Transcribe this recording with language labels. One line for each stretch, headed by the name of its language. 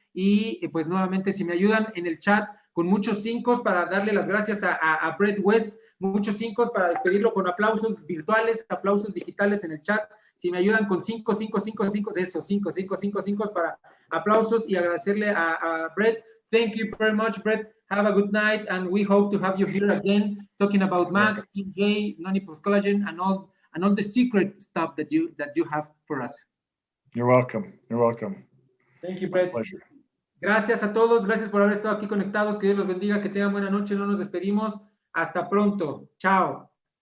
Spanish: Y pues nuevamente, si me ayudan en el chat con muchos 5 para darle las gracias a Brett West, muchos 5 para despedirlo con aplausos virtuales, aplausos digitales en el chat. Si me ayudan con 5, eso, 5 para aplausos, y agradecerle a Brett.
English: Thank you very much, Brett. Have a good night, and we hope to have you here again talking about Max, TJ, Noni Post Collagen, and all the secret stuff that you have for us. You're welcome. You're welcome. Thank you, Brett. Pleasure.
Spanish: Gracias a todos. Gracias por haber estado aquí conectados. Que Dios los bendiga. Que tengan buena noche. No nos despedimos. Hasta pronto. Chao.